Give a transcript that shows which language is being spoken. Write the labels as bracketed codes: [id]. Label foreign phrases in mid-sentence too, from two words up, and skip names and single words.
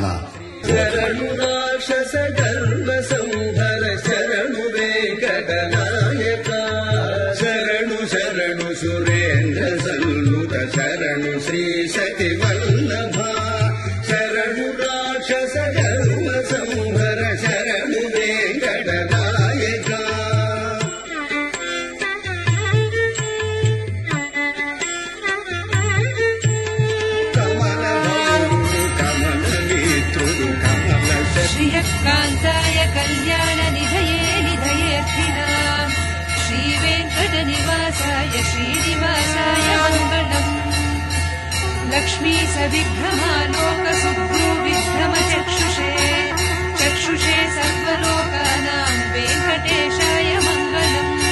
[te] శరణు రాక్షస గర్వ సంహర శరణు వెంకటనాయక శరణు శరణు సురేంద్ర సన్నుత శరణు శ్రీ సతి వల్లభ శరణు రాక్షస గర్వ సంహర శరణు వెంకటనాయక [sa] श्रियकान्ताय कल्याण निधये निधयेऽर्थिनाम् श्रीवेङ्कटनिवासाय श्रीनिवासाय मङ्गलम् लक्ष्मी सविभ्रमालोकसुभ्रू विभ्रमचक्षुषे चक्षुषे सर्वलोकानाम् वेङ्कटेशाय मङ्गलम्